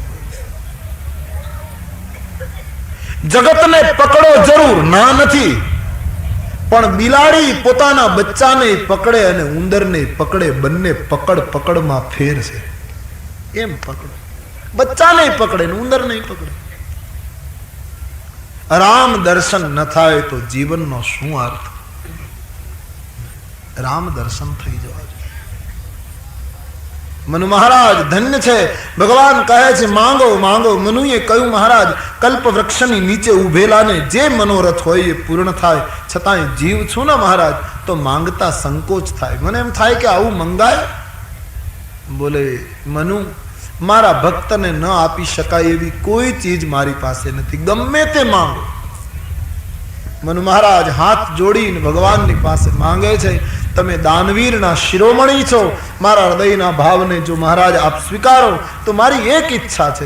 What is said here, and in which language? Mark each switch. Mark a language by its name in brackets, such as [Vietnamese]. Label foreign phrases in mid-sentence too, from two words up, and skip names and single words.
[Gujarati] જગતને પકડો જરૂર, ના નથી, પણ બિલાડી પોતાના બચ્ચાને પકડે અને ઉંદરને પકડે, બંને પકડ પકડમાં ફેર છે। એમ પકડો, બચ્ચાને પકડે ને ઉંદરને પકડે। રામ દર્શન ન થાય તો જીવન નો શું અર્થ? રામ દર્શન થઈ જવા। મનુ મહારાજ ધન્ય છે। ભગવાન કહે છે માંગો માંગો। મનુએ કહ્યું મહારાજ કલ્પ વૃક્ષની નીચે ઉભેલા ને જે મનોરથ હોય એ પૂર્ણ થાય, છતાંય જીવ છું ને મહારાજ તો માંગતા સંકોચ થાય। મને એમ થાય કે આવું મંગાય? બોલે મનુ મારા ભક્ત ને ન આપી શકાય એવી કોઈ ચીજ મારી પાસે નહીં, ગમે તે માંગો। મનુ મહારાજ હાથ જોડી ભગવાન ની પાસે માંગે છે, તમે દાનવીર ના શિરોમણિ છો, મારા હૃદય ના ભાવ ને જો મહારાજ આપ સ્વીકારો તો મારી એક ઇચ્છા છે।